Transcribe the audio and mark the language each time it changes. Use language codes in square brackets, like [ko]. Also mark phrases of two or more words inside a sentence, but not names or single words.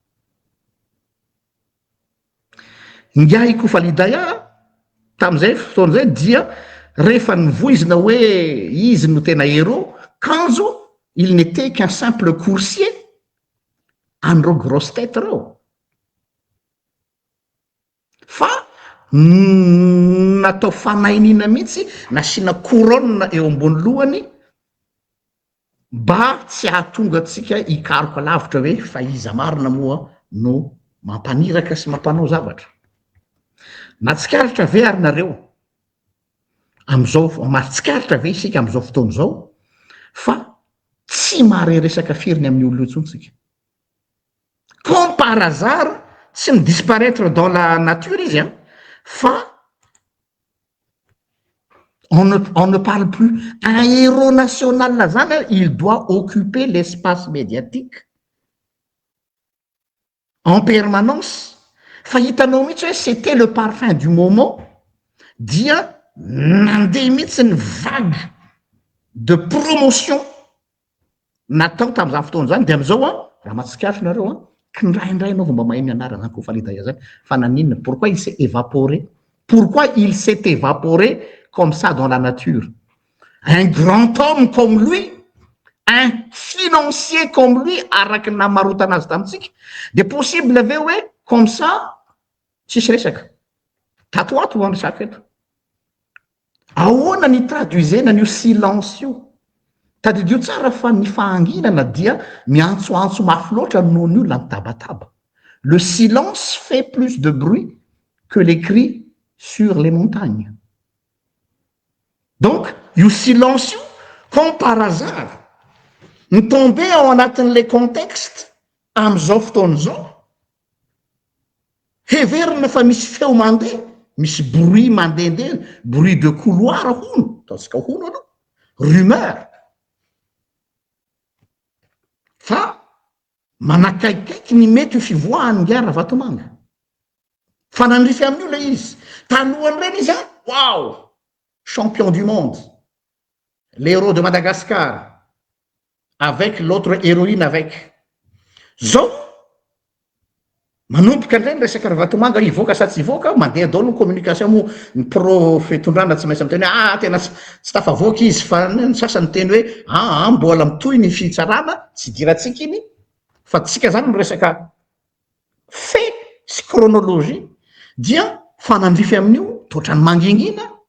[mg] Ngiahy Koufali Daya tam'izay fotoana zay dia rehefa nivoizina hoe izy no tena héros kanjo [fr] il n'était qu'un simple coursier [mg] an'ireo [fr] grosse tête [mg] reo fa natao fanainina mihitsy nasiana couronne eo ambony lohany mba tsy ahatonga atsika hikaroka lavitra hoe fa iza marina moa no mampaniraka sy mampanao zavatra na tsikaritra ve ary nareo am'izao matsikaritra ve isika am'izao fotoana zao fa tsy mahare resaka firiny amin'ny olona intsony tsika [fr] comme par hasard [mg] tsy mi [fr] disparaître dans la nature [mg] izy fa [fr] on ne parle plus. Un héros national [mg] zany [fr] il doit occuper l'espace médiatique en permanence [mg] fa hitanao mihitsy hoe [fr] c'était le parfum du moment [mg] dia nandeha mihitsy ny [fr] vague de promotion [mg] natao tam'izany fotoana zany de am'izao raha matsikaritra nareo kindraindray anao vomba mahay mianara zany Koufali Daya zany fa naninona [fr] pourquoi il s'est évaporé comme ça dans la nature. Un grand homme comme lui, un financier comme lui, [mg] araky namarotana azy tamitsika, de possible ve hoe [fr] comme ça [mg] tsisy resaka. Tatoato ho resaka eto. Ahoana ny traduisena an'io silence io? Tadidio tsara fa ny fahanginana dia miantsoantso mafy loatra noho ny olona mitabataba. [fr] Le silence fait plus de bruit que les cris sur les montagnes. Donc, [mg] io silence io, [fr] comme par hasard, [mg] ny tombé ao anatin'le contexte am'izao fotoana zao, heverina fa misy feo mandeha, misy bruit mandehandeha, [fr] bruit de couloir [mg] hono, ataontsika hono aloha, rumeur. Fa manakaikaiky ny mety fivoahany ngia Ravatomanga. Fa nandrify amin'io le izy. Talohan'ny reny izy wow! [fr] Champion du monde, l'héros de Madagascar, avec l'autre héroïne avec. [mg] Zao, manomboka an'ireny resaka Ravatomanga ivoaka sa tsy ivoaka, mandeha daholo ny communication mo ny pro fitondrana tsy maintsy miteny tena tsy tafavoaka izy fa ny sasany teny hoe mbola mitohy ny fitsarana, tsy diratsika iny, fa tsika zany ny resaka fait sy chronologie dia fanandrify amin'io totrany mangingina